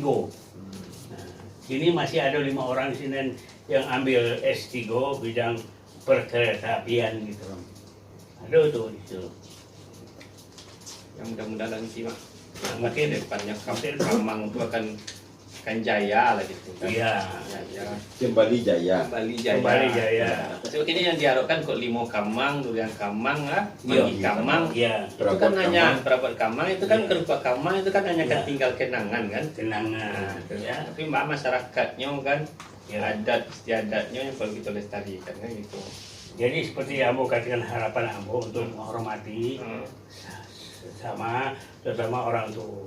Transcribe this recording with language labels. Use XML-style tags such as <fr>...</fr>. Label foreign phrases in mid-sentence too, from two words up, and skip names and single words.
<id>Nah, ini masih ada 5 orang di sini yang ambil S3 bidang perkereta-apian gitu. Ada tuh itu. Yang mudah-mudahan nanti Mak. Makin Depannya Kamang itu akan jaya lah gitu kan. Iya. Ya. Kembali Jaya. Kembali jaya. Kembali jaya. So, ini yang diharapkan kok limo Kamang, durian Kamang lah, Iya. magi Kamang. Iya. Itu kan hanya perabot Kamang, itu kan Iya. kerupa Kamang itu kan hanya Iya. tinggal kenangan kan. Kenangan. Ya. Tapi mbak masyarakatnya kan Ya. adat istiadatnya yang perlu kita lestarikan kan gitu. Jadi seperti Ambo katakan harapan Ambo untuk menghormati sama terutama orang tua.</id>